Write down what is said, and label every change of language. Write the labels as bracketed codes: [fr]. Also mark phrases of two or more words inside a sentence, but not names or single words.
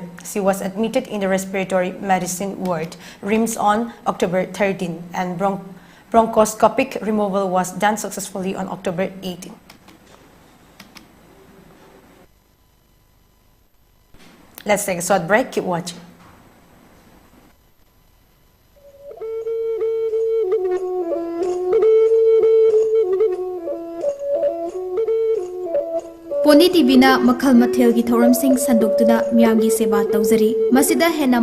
[en] She was admitted in the respiratory medicine ward, RIMS, on October 13, and bronchoscopic removal was done successfully on October 18. Let's take a short break. Keep watching. [mni] PONYTV na makhal mathel gi thoram sing sandokuna miyamgi seba tawjari masida hena